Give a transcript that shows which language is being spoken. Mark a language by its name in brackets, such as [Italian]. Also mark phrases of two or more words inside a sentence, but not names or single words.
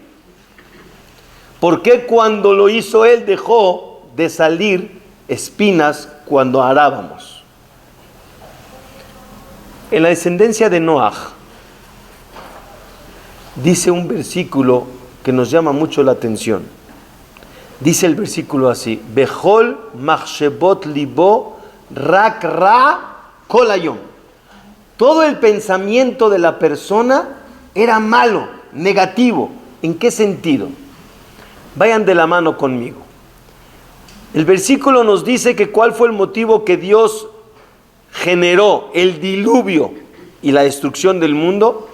[Spanish] ¿Por qué cuando lo hizo él dejó de salir espinas cuando arábamos? En la descendencia de Noach, dice un versículo que nos llama mucho la atención. Dice el versículo así: [Hebrew] בכל מחשבות לבו רק רע כל היום. [Spanish] Todo el pensamiento de la persona era malo, negativo. ¿En qué sentido? Vayan de la mano conmigo. El versículo nos dice que cuál fue el motivo que Dios generó el diluvio y la destrucción del mundo.